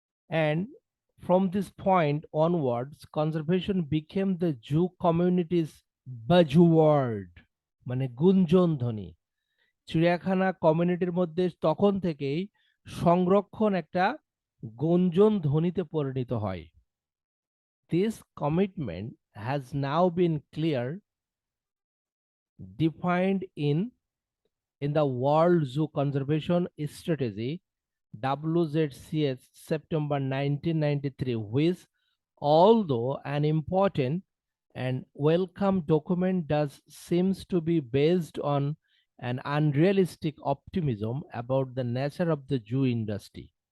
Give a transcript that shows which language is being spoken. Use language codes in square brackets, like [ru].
[en] And from this point onwards, conservation became the zoo community's buzzword, [bn] মানে গুঞ্জন ধ্বনি। চিড়িয়াখানা কমিউনিটির মধ্যে তখন থেকেই সংরক্ষণ একটা গুঞ্জন ধ্বনিতে পরিণত হয়। [en] This commitment has now been clear defined in the World Zoo Conservation Strategy WZCS September 1993, which, although an important and welcome document, does seems to be based on an unrealistic optimism about the nature of the zoo industry.